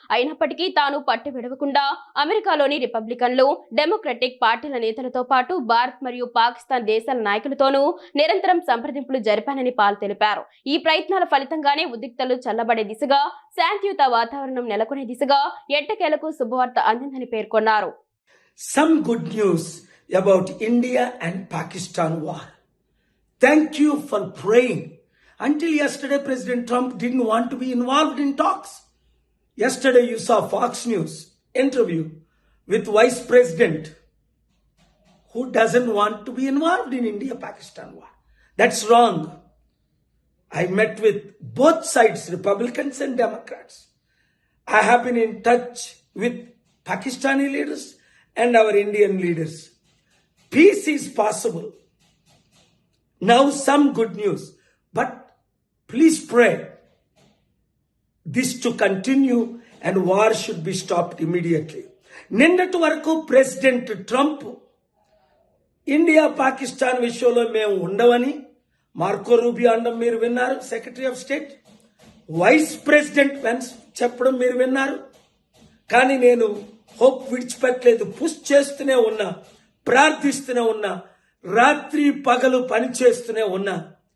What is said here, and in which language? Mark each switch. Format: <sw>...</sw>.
<te>అయినప్పటికీ తాను పట్టు విడవకుండా అమెరికాలోని రిపబ్లికన్లు, డెమోక్రటిక్ పార్టీల నేతలతో పాటు భారత్ మరియు పాకిస్తాన్ దేశాల నాయకులతోనూ నిరంతరం సంప్రదింపులు జరిపానని పాల్ తెలిపారు. ఈ ప్రయత్నాల ఫలితంగానే ఉద్రిక్తలు చల్లబడే దిశగా, శాంతియుత వాతావరణం నెలకొనే దిశగా ఎట్టకేలకు శుభవార్త అందిందని పేర్కొన్నారు.</te> <en>Some good news about India and Pakistan war. Thank you for praying. Until yesterday, President Trump didn't want to be involved in talks. Yesterday, you saw Fox News interview with Vice President who doesn't want to be involved in India-Pakistan war. That's wrong. I met with both sides, Republicans and Democrats. I have been in touch with Pakistani leaders and our Indian leaders. Peace is possible. Now some good news, but please pray this to continue and war should be stopped immediately.</en> <te>నిన్నటి వరకు president Trump India Pakistan విషయంలో మేము ఉండవని Marco Rubio అనడం మీరు విన్నారు, secretary of state. Vice president veins చెప్పడం మీరు విన్నారు. కానీ నేను హోప్ విడిచిపెట్టలేదు, పుష్ చేస్తూనే ఉన్నా, ప్రార్థిస్తూనే ఉన్నా, రాత్రి పగలు పని చేస్తూనే ఉన్నా.</te>